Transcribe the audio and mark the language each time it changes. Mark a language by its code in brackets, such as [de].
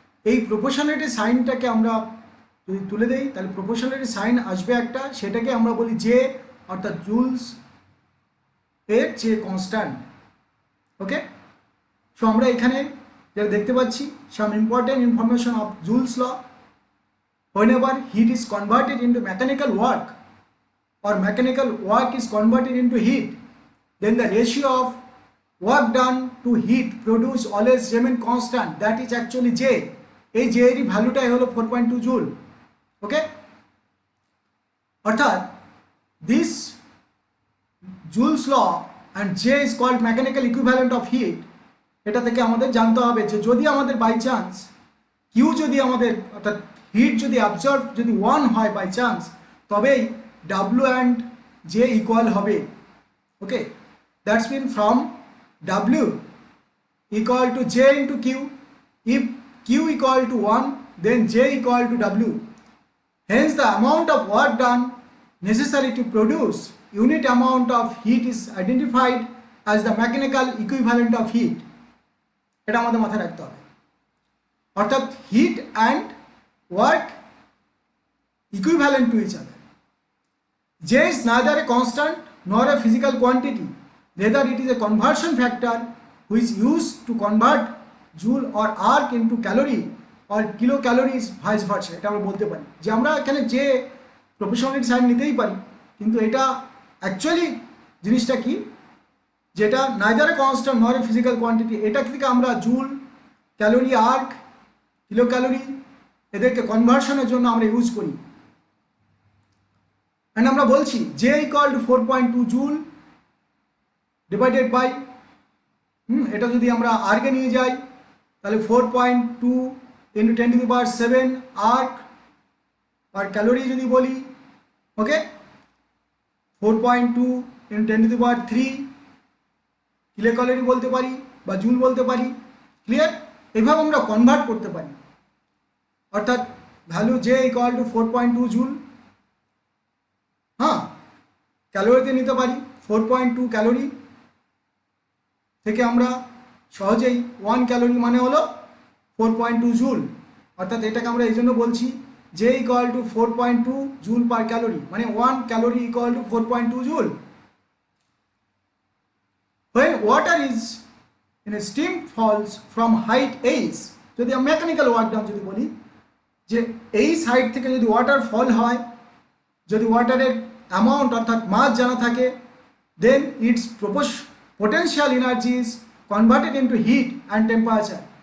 [bn] এই প্রপোর্শনালিটি সাইনটাকে আমরা যদি তুলে দেই তাহলে প্রপোর্শনালিটি সাইন আসবে একটা, সেটাকে আমরা বলি জে, অর্থাৎ জুলস এর যে কনস্ট্যান্ট। [en] okay, so [bn] আমরা এখানে যেটা দেখতে পাচ্ছি [en] Some important information of Joule's law. whenever heat is converted into mechanical work or mechanical work is converted into heat, then the ratio of work done to heat produced always remain constant, that is actually J. [bn] এই J এর ভ্যালুটাই হলো 4.2 joule. ওকে, অর্থাৎ [en] this Joule's law and J is called mechanical equivalent of heat। [bn] এটা থেকে আমাদের জানতে হবে যে যদি আমাদের বাই চান্স কিউ যদি আমাদের অর্থাৎ হিট যদি অ্যাবজর্ব যদি 1 হয় বাই চান্স, তবেই ডাব্লিউ অ্যান্ড জে ইকুয়াল হবে। [en] Okay, that's mean from W equal to J into Q, if Q equal to 1 then J equal to W. Hence the amount of work done necessary to produce unit amount of heat is identified as the mechanical equivalent of heat। [bn] এটা আমাদের মাথায় রাখতে হবে। [en] অর্থাৎ heat and work equivalent to each other. J is neither a constant nor a physical quantity, rather it is a conversion factor which is used to convert joule or arc into calorie or kilocalories vice versa। [bn] এটা আমরা বলতে পারি যে আমরা এখানে যে proportionality sign নিতেই পারি, কিন্তু এটা অ্যাকচুয়ালি জিনিসটা কি, যেটা [en] neither a constant nor a physical quantity, [bn] এটা থেকে আমরা joule, calorie, arc, kilo calorie এদেরকে কনভার্সনের জন্য আমরা ইউজ করি। অ্যান্ড আমরা বলছি J equal to 4.2 joule divided by এটা যদি আমরা আর্কে নিয়ে যাই তাহলে 4.2 ইন্টু 10⁻⁷ আর্ক আর ক্যালোরি যদি বলি, ওকে 4.2 ইন্টু 10⁻³ কিলো ক্যালোরি বলতে পারি বা জুল বলতে পারি। ক্লিয়ার? এভাবে আমরা কনভার্ট করতে পারি। অর্থাৎ value J equal to 4.2 joule, হ্যাঁ, ক্যালোরিতে নিতে পারি 4.2 ক্যালোরি থেকে আমরা সহজেই 1 ক্যালোরি মানে হলো 4.2 জুল। অর্থাৎ এটাকে আমরা এই জন্য বলছি [en] J equal to 4.2 joule per calorie, মানে 1 calorie equal to 4.2 joule. When water is in a steam falls from height h, [bn] যদি আমরা মেকানিক্যাল ওয়ার্ক ডান যদি বলি যে এই সাইড থেকে যদি ওয়াটার ফল হয়, যদি ওয়াটারের অ্যামাউন্ট অর্থাৎ মাস জানা থাকে, [en] Then it's potential energy is converted into heat and temperature.